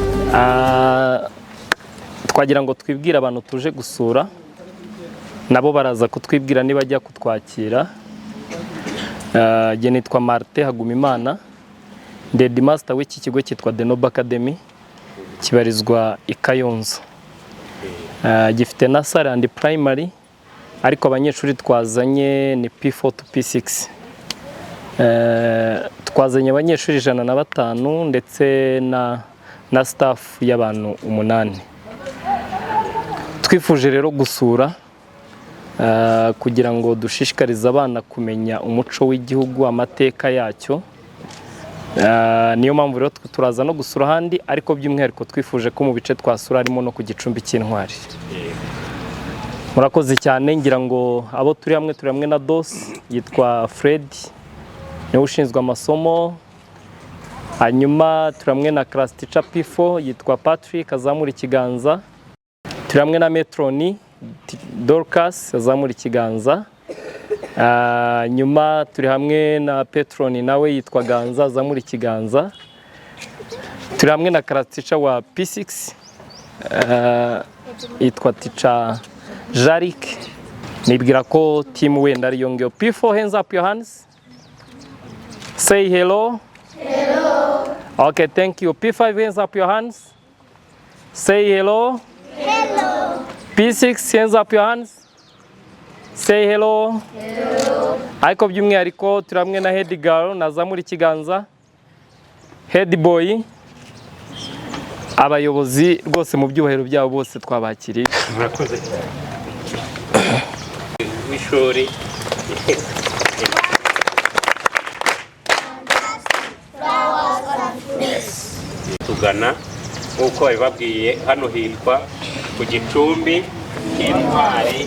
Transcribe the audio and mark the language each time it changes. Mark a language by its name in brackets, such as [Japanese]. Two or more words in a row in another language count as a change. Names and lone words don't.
[Kinyarwanda] twagira ngo twibwire abantu tuje gusura nabo baraza kutwibwira niba ajya kutwakira. Jye nitwa Martin Hagumimana, ndi headmaster w'iki kigo cyitwa The Noble Academy, kibarizwa i Kayonza. Gifite [English] nursery and primary, [Kinyarwanda] ariko abanyeshuri twazanye ni [English] P4 to P6. [Kinyarwanda] Twazanye abanyeshuri 105 ndetse na staff y'abantu 8. Twifuje rero gusura kugira ngo dushishikarize abana kumenya umuco w'igihugu, amateka yacyo. Niyo mpamvu rero turaza no gusura handi, ariko by'umwihariko twifuje ko mu bice twasura harimo no ku gicumbi cy'intwari. Murakoze cyane, ngira ngo abo turi hamwe na DOS yitwa Fred, niwe ushinzwe amasomo. Hanyuma turi hamwe na [English] class teacher [Kinyarwanda] P4 yitwa Patrick, azamura ikiganza. Turi hamwe na Metroni Dorcas, azamura ikiganza. Nyuma turi hamwe na Petroni, nawe yitwa Ganza, azamura ikiganza. Turi hamwe na [English] class teacher [Kinyarwanda] wa P6 yitwa teacher Jarik. Nibwira ko team wenda ari yongeyo. [English] P4, hands up your hands. Say hello. Hello. Okay, thank you. P5, hands up your hands. Say hello. Hello. P6, hands up your hands. Say hello. Hello. [Kinyarwanda] Ariko by'umwihariko turi hamwe na [English] head girl, [Kinyarwanda] nazamura ikiganza. [English] Head boy. [Kinyarwanda] Abayobozi rwose mu byubahiro byabo bose twabakiriye. Murakoze cyane. W'ishuri. Tugana nk'uko babibabwiye, hano hitwa ku gicumbi cy'intwari.